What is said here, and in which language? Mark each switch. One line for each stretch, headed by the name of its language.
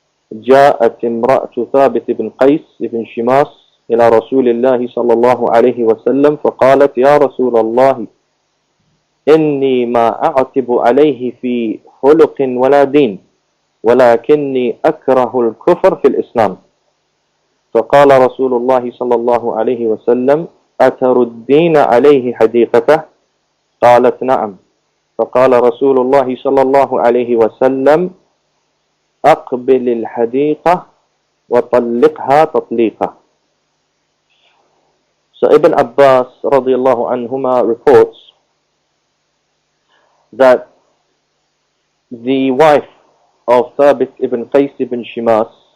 Arabic: جاءت امرأة ثابت بن قيس بن شماس إلى رسول الله صلى الله عليه وسلم فقالت يا رسول الله إني ما أعتب عليه في خلق ولا دين ولكني أكره الكفر في الإسلام. فقال رسول الله صلى الله عليه وسلم أتردين عليه حديقته؟ قالت نعم. فقال رسول الله صلى الله عليه وسلم أقبل الحديقة وطلقها تطليقة.
English: So Ibn Abbas radiyallahu anhuma reports that the wife of Thabit ibn Qais ibn Shimas